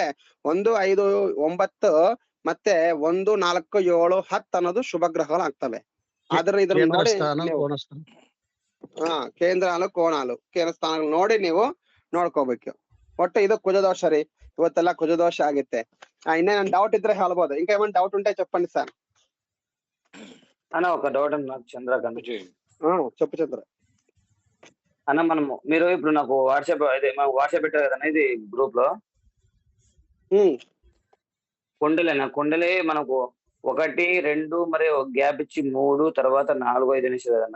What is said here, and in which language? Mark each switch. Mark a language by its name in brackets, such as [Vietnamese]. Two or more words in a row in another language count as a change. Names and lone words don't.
[Kannada] 1, 5, 9 ಮತ್ತೆ 1, 4, 7, 10 ಅನ್ನೋದು ಶುಭ ಗ್ರಹಗಳಾಗ್ತವೆ. ಆದ್ರೆ ಇದನ್ನ ನೋಡಿ ಕೇಂದ್ರಾಲು ಕೋಣಾಲು ಕೇಂದ್ರ ಸ್ಥಾನಗಳು ನೋಡಿ ನೀವು ನೋಡ್ಕೋಬೇಕು. ಒಟ್ಟು ಇದು ಕುಜದೋಷ ರೀ. ಇವತ್ತೆಲ್ಲ ಕುಜದೋಷ ಆಗುತ್ತೆ. ಇನ್ನೇನ್ ಡೌಟ್ ಇದ್ದರೆ ಹೇಳ್ಬೋದು. [Telugu] ఇంకా ఏమైనా డౌట్ ఉంటే చెప్పండి సార్. అన్న ఒక డౌట్ నాకు చంద్రకాంత్. చెప్పు చంద్ర. అన్న మనము మీరు ఇప్పుడు నాకు వాట్సాప్ వాట్సాప్ పెట్టారు కదన్న ఇది గ్రూప్ లో. కుండలే మనకు 1, 2 మరి గ్యాప్ ఇచ్చి 3 తర్వాత 4, 5 అనేసి కదన్న.